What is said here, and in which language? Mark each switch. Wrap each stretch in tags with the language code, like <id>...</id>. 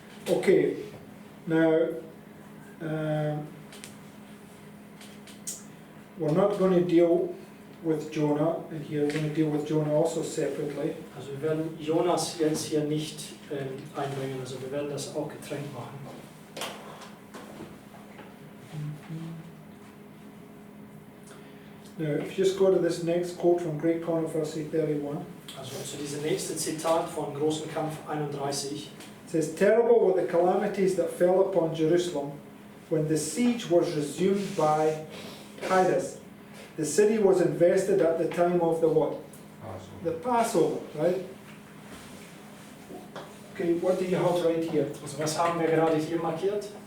<en>Okay, now we're not going to deal with Jonah, and here we're going to deal with Jonah also separately.</en> <de>Also wir werden Jonas jetzt hier nicht einbringen, also wir werden das auch getrennt machen.</de> <en>Now, if you just go to this next quote from Great Controversy 31,</en> <de>Also zu diesem nächsten Zitat von Großen Kampf 31.</de> <en>it says, terrible were the calamities that fell upon Jerusalem when the siege was resumed by Titus. The city was invested at the time of the what? The Passover, right? Okay, what do you have right here?</en> <de>Also was haben wir gerade hier markiert?</de>